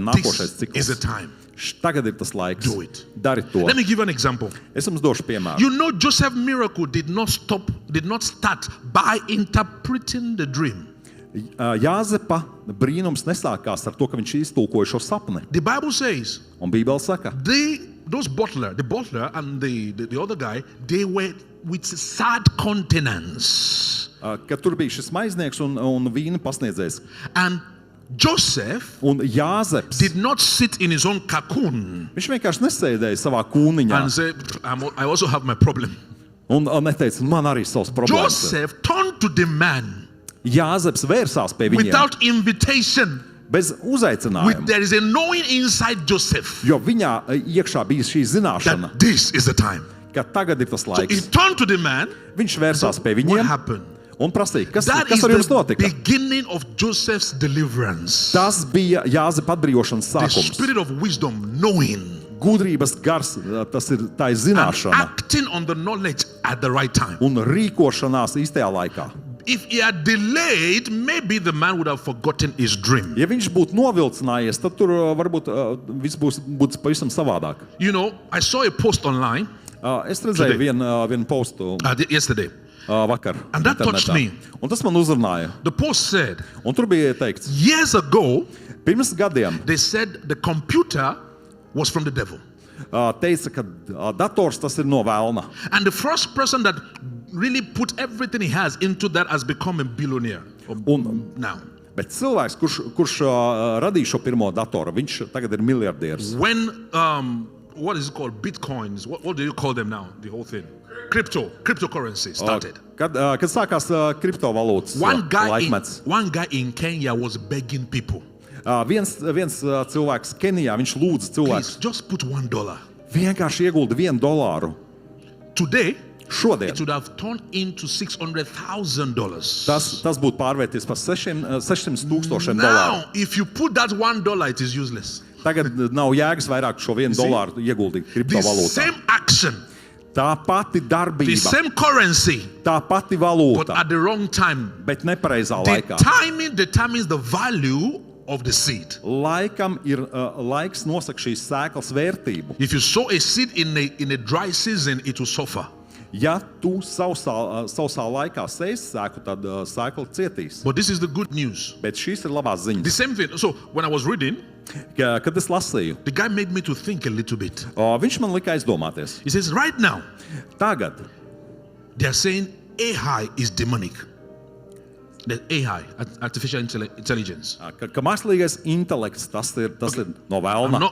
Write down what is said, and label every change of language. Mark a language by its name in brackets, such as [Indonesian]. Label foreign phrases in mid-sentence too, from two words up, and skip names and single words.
[English] This [Latvian] nākošais [English] is the [Latvian] cikls. [English] time. [Latvian] Tagad ir tas laiks. [English] Do it. [Latvian] Dari to. [English] Let me give you an example. [Latvian] Es jums došu piemēru. [English] You know, Joseph's miracle did not start by interpreting the dream. [Latvian] Jāzepa brīnums nesākās ar to, ka viņš iztulkoja šo sapni. [English] The Bible says [Latvian] Un Bībele saka, [English] the butler and the other guy, they were with sad countenance. [Latvian] ka tur bija šis maiznieks un vīna pasniedzējs. [English] And Joseph [Latvian] Un Jāzeps, [English] did not sit in his own cocoon [Latvian] viņš vienkārši nesēdēja savā kūniņā [English] and say, I also have my problem. [Latvian] un neteica, man arī savs problēmas. [English] Joseph turned to the man [Latvian] Jāzeps vērsās pie viņiem [English] without invitation. [Latvian] bez uzaicinājuma, [English] There is a knowing inside Joseph [Latvian] jo viņā iekšā bija šī zināšana, [English] that this is the time. [Latvian] ka tagad ir tas [English] So he [Latvian] laiks. [English] turned to the man. [Latvian] Viņš vērsās pie [English] What [Latvian] viņiem [English] happened? [Latvian] un prasīja, kas [English] That is [Latvian] ar jums [English] the [Latvian] notika. [English] beginning of Joseph's deliverance. [Latvian] Tas bija Jāzepa atbrīvošanas [English] The [Latvian] sākums. [English] spirit of wisdom, knowing [Latvian] Gudrības gars, tā ir [English] and [Latvian] zināšana [English] acting on the knowledge at the right time. [Latvian] un rīkošanās īstajā laikā. [English] If he had delayed, maybe the man would have forgotten his dream. [Latvian] Ja viņš būtu novilcinājies, tad tur varbūt viss būtu pavisam savādāk. [English] You know, I saw a post online [Latvian] Es redzēju vienu postu [English] yesterday, [Latvian] vakar. [English] And that touched me. [Latvian] Un tas man uzrunāja. [English] the post said, [Latvian] Un tur bija teikts, [English] years ago, [Latvian] pirms gadiem [English] they said the computer was from the devil. [Latvian] Teica, ka dators tas ir no vēlna. [English] And the first person that really put everything he has into that has become a billionaire [Latvian] Un [English] now. [Latvian] Bet cilvēks, kurš radīja šo pirmo datoru, viņš tagad ir miljardieris. [English] When, what is it called? Bitcoins. What do you call them now? The whole thing. Cryptocurrency started. [Latvian] Kad sākās kriptovalūtas laikmets, [English] one guy in Kenya was begging people. [Latvian] viens cilvēks Kenijā, viņš lūdza [English] Please, [Latvian] cilvēkus [English] just put $1. [Latvian] vienkārši iegulda $1. [English] Today, [Latvian] Šodien [English] it would have turned into $600,000. [Latvian] tas būtu pārvērties par $600,000. [English] Now, if you put that $1, it is useless. [Latvian] Tagad nav jēgas vairāk šo $1 ieguldīt [English] The [Latvian] kriptovalūtā. [English] same action, [Latvian] Tā pati [English] the [Latvian] darbība, [English] same currency, [Latvian] tā pati [English] but [Latvian] valūta, [English] at the wrong time. [Latvian] bet nepareizā [English] The [Latvian] laikā. [English] timing determines the value of the seed. [Latvian] Laikam ir laiks nosaka šīs sēklas vērtību. [English] If you sow a seed in a dry season, it will suffer. [Latvian] Ja tu sausā laikā sēsi sēku, tad sēkla cietīs. [English] But this is the good news. [Latvian] Bet šīs ir labās [English] The [Latvian] ziņas. [English] same thing. So when I was reading, [Latvian] Kad es lasīju, [English] the guy made me to think a little bit. [Latvian] viņš man lika aizdomāties. [English] He says, right now, [Latvian] Tagad [English] they are saying AI is demonic. The AI, artificial intelligence. [Latvian] ka mākslīgais intelekts tas ir no vēlna.